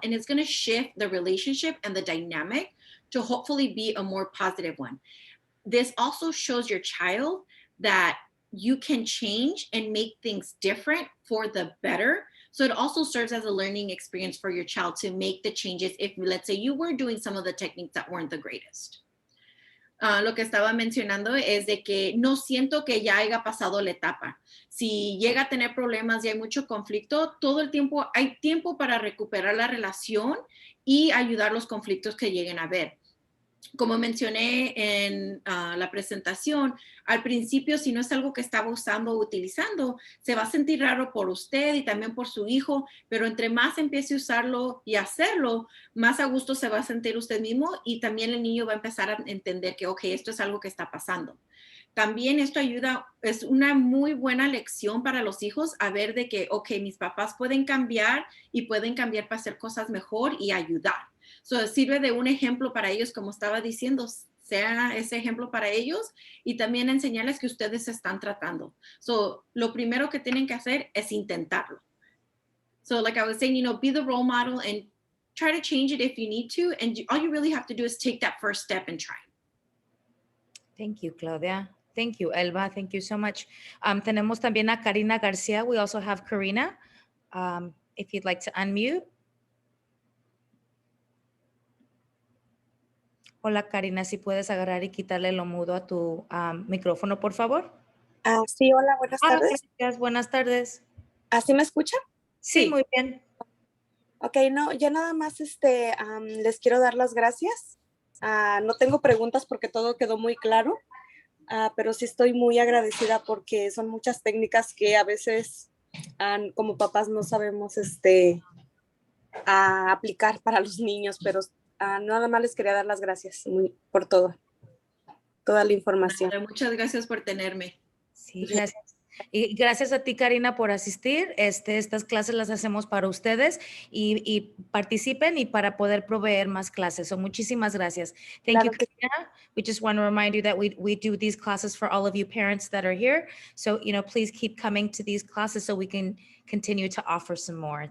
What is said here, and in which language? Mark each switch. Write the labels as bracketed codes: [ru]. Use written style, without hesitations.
[en] And it's going to shift the relationship and the dynamic to hopefully be a more positive one. This also shows your child that you can change and make things different for the better. So it also serves as a learning experience for your child to make the changes if, let's say, you were doing some of the techniques that weren't the greatest. [es] Lo que estaba mencionando es de que no siento que ya haya pasado la etapa. Si llega a tener problemas y hay mucho conflicto, todo el tiempo hay tiempo para recuperar la relación y ayudar los conflictos que lleguen a haber. Como mencioné en la presentación, al principio, si no es algo que estaba usando o utilizando, se va a sentir raro por usted y también por su hijo, pero entre más empiece a usarlo y hacerlo, más a gusto se va a sentir usted mismo y también el niño va a empezar a entender que, ok, esto es algo que está pasando. También esto ayuda, es una muy buena lección para los hijos a ver de que, ok, mis papás pueden cambiar y pueden cambiar para hacer cosas mejor y ayudar. So, sirve de un ejemplo para ellos, como estaba diciendo, sea ese ejemplo para ellos y también enseñarles que ustedes se están tratando. So, lo primero que tienen que hacer es intentarlo. [en] So, like I was saying, be the role model and try to change it if you need to. And all you really have to do is take that first step and try. Thank you, Claudia. Thank you, Elba. Thank you so much. [es] Tenemos también a [en] Karina Garcia. We also have Karina. If you'd like to unmute. [es] Hola, Karina, si puedes agarrar y quitarle lo mudo a tu micrófono, por favor. Sí, hola, buenas tardes. Gracias, buenas tardes. ¿Así me escuchan? Sí, muy bien. Ok, no, yo nada más les quiero dar las gracias. No tengo preguntas porque todo quedó muy claro, pero sí estoy muy agradecida porque son muchas técnicas que a veces como papás no sabemos aplicar para los niños, pero nada más les quería dar las gracias por toda la información. Muchas gracias por tenerme. Sí, gracias. Y gracias a ti, Karina, por asistir. Estas clases las hacemos para ustedes y participen y para poder proveer más clases. [en] So, [es] muchísimas gracias. [en] Thank you, Karina. We just want to remind you that we do these classes for all of you parents that are here. So, please keep coming to these classes so we can continue to offer some more.